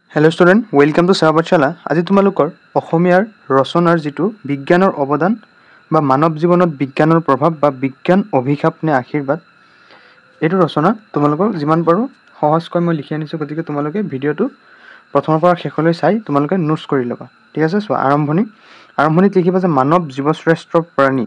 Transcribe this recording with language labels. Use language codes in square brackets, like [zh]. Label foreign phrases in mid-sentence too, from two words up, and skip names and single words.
[en] Hello student welcome to Seva Pathshala. [as] আজি তোমালোকৰ অসমীয়াৰ ৰচনাৰ যেটো বিজ্ঞানৰ অৱদান বা মানৱ জীৱনত বিজ্ঞানৰ প্ৰভাৱ বা বিজ্ঞান অভিশাপ নে আশীৰ্বাদ এইটো ৰচনা তোমালোকৰ যিমান পাৰো সহজকৈ মই লিখি আনিছো, গতিকে তোমালোকে ভিডিঅটো প্ৰথমৰ পৰা শেষলৈ চাই তোমালোকে নোটছ কৰি ল'বা। ঠিক আছে, সো আৰম্ভণিত লিখিবা যে মানৱ জীৱশ্ৰেষ্ঠ প্ৰাণী।